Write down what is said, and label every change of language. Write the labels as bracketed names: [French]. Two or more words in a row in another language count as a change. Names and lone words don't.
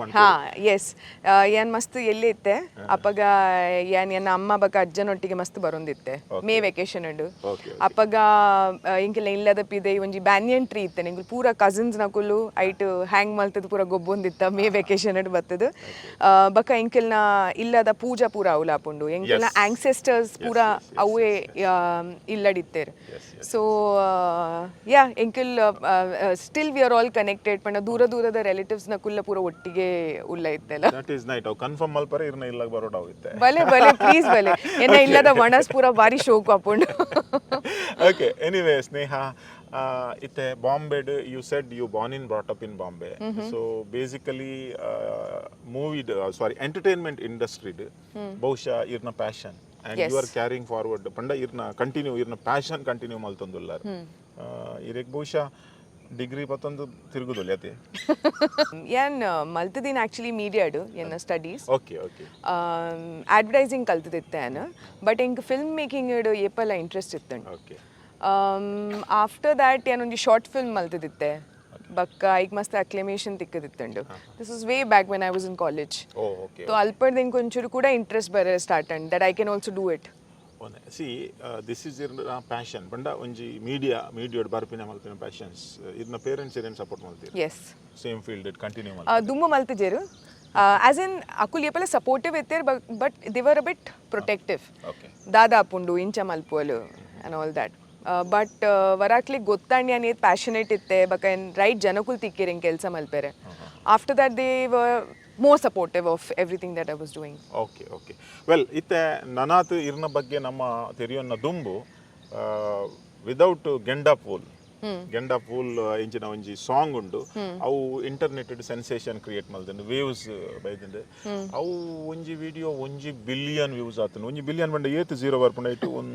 [Tulu] ಹಾ ಎಸ್ ಯಾನ್ ಮಸ್ತ್ ಎಲ್ಲಿ ಇತ್ತೆ ಅಪ್ಪಗ ಯಾನ್ ಎನ್ನ ಅಮ್ಮ ಬಕ ಅಜ್ಜನೊಟ್ಟಿಗೆ ಮಸ್ತ್ ಬರೋಂದಿತ್ತೆ [English] May vacation [Tulu] ಉಂಡು ಅಪ್ಪಗ ಇಂಕೆಲ್ಲ ಇಲ್ಲದ ಪಿದೆ ಒಂಜಿ [English] banyan tree [Tulu] ಇತ್ತೆ ನಿಂಗೆ ಪೂರ ಕಸಿನ್ಸ್ ನಕುಲು ಐಟ್ ಹ್ಯಾಂಗ್ ಮಲ್ತದ ಪೂರ ಗೊಬ್ಬೊಂದಿತ್ತ [English] May vacation [Tulu] ಅಡ್ ಬತ್ತದ ಬಕ ಎಂಕೆಲ್ನ ಇಲ್ಲದ ಪೂಜಾ ಪೂರ ಅವಲಾಪುಂಡು ಎಂಕೆಲ್ನ ಆಂಕ್ಸೆಸ್ಟರ್ಸ್ ಪೂರ ಅವೇ ಇಲ್ಲಡಿತ್ತೇರು. ಸೊ ಯಾ ಎಂಕೆಲ್ [English] still we are all connected [Tulu] ಪಂಡ ದೂರ ದೂರದ ರಿಲೇಟಿವ್ಸ್ ನಕುಲ್ಲ ಪೂರ ಒಟ್ಟಿಗೆ ಉಲ್ಲ ಇತ್ತೆಲ್ಲ. [English] that is night [Tulu] ಅವು ಕನ್ಫರ್ಮ್ ಮಲ್ಪರೆ ಇರ್ನ ಇಲ್ಲ ಬರೋಡ್ ಆಗುತ್ತೆ. ಬಲೆ ಬಲೆ ಪ್ಲೀಸ್ ಬಲೆ ಎನ್ನ ಇಲ್ಲದ ವಣಸ್ ಪೂರ ಬಾರಿ ಶೋಕು ಅಪ್ಪುಂಡು. [English] Okay, anyway, Sneha, itte Bombay, you said you born and brought up in Bombay. So basically, entertainment industry, [Tulu] ಬಹುಶಃ ಇರ್ನ [English] passion, and you are carrying forward. [Tulu] ಪಂಡ ಇರ್ನ continue, ಇರ್ನ [English] passion continue [Tulu] ಮಲ್ತೊಂದುಲ್ಲಾರ. ಇರೆಗ್ ಬಹುಶಃ ಡಿಗ್ರಿ ಪತ್ತೊಂದು ತಿರುಗುದಿಲ್ಲ ಅದೇ ಏನ್ ಮಲ್ತದಿನ ಆಕ್ಚುಲಿ ಮೀಡಿಯಾಡು ಎನ್ನ ಸ್ಟಡೀಸ್. [English] okay okay. [Tulu] ಅಡ್ವರ್ಟೈಸಿಂಗ್ ಕಲ್ತದಿತ್ತೆ ನಾನು, ಬಟ್ ಎಂಕ್ [English] film making [Tulu] ಇಡು ಏಪಲ್ಲ ಇಂಟ್ರೆಸ್ಟ್ ಇತ್ತಂಡು. [English] ಓಕೆ. after that [Tulu] ಏನೊಂದು [English] short film [Tulu] ಮಲ್ತದಿತ್ತೆ ಬಕ್ಕ ಈಗ ಮಸ್ತ್ ಅಕ್ಲೆಮೇಷನ್ ತಿಕ್ಕದಿತ್ತಂಡು. [English] this is way back when I was in college. [Tulu] ಸೊ ಅಲ್ಪಡ್ದು ಇಂಕ್ ಒಂಚೂರು ಕೂಡ ಇಂಟ್ರೆಸ್ಟ್ ಬರ ಸ್ಟಾರ್ಟ್ [English] and that I can also do it. See, this is your passion. [Tulu] Banda onji media barpina malpina passions. Irna [English] parents even support [Tulu] maltir. [English] Yes. Same field [Tulu] it continue maltir. Dumma maltijeru. [English] As in [Tulu] akul yepala supportive itter, [English] but they were a bit protective. Okay. [Tulu] Dada apundu incha malpolu [English] and all that. [Tulu] But varakli gottandi anet passionate itte baka right janakul tikkiren kelsa malpere. [English] After that they were more supportive of everything that I was doing. Okay, okay. Well, [Tulu] itte nanatu irna ಬಗ್ಗೆ ನಮ್ಮ ತೆರಿಯೊನ್ನ ದುಂಬು ವಿದೌಟ್ ಗೆಂಡಾ ಪೂಲ್ ಇಂಚಿನ ಒಂಜಿ ಸಾಂಗ್ ಉಂಡು ಅವು [English] internet sensation create [Tulu] ಮಲ್ತಂಡು ವೇವ್ಸ್ ಬೈದಂಡು ಅವು ಒಂಜಿ ವಿಡಿಯೋ [English] 1 billion views [Tulu] ಆತನು. 1 ಬಿಲಿಯನ್ ಬಂಡ ಏತು ಜೀರೋ ಬರ್ಪುಂಡ ಇಟ್ಟು